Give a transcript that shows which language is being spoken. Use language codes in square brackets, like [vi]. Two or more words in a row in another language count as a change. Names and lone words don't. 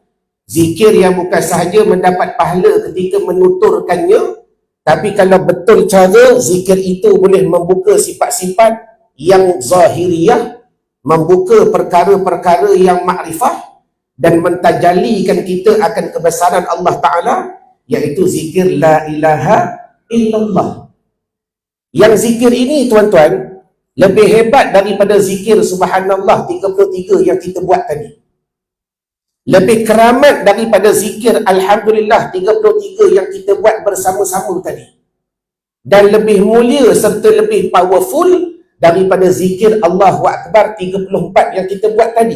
[ms] Zikir yang bukan sahaja mendapat pahala ketika menuturkannya, tapi kalau betul cara, zikir itu boleh membuka sifat-sifat yang zahiriyah, membuka perkara-perkara yang makrifah, dan mentajalikan kita akan kebesaran Allah Ta'ala, iaitu zikir [ar] لا إله إلا الله. [ms] Yang zikir ini tuan-tuan lebih hebat daripada zikir subhanallah 33 yang kita buat tadi. Lebih keramat daripada zikir alhamdulillah 33 yang kita buat bersama-sama tadi. Dan lebih mulia serta lebih powerful daripada zikir [ar] الله أكبر [ms] 34 yang kita buat tadi.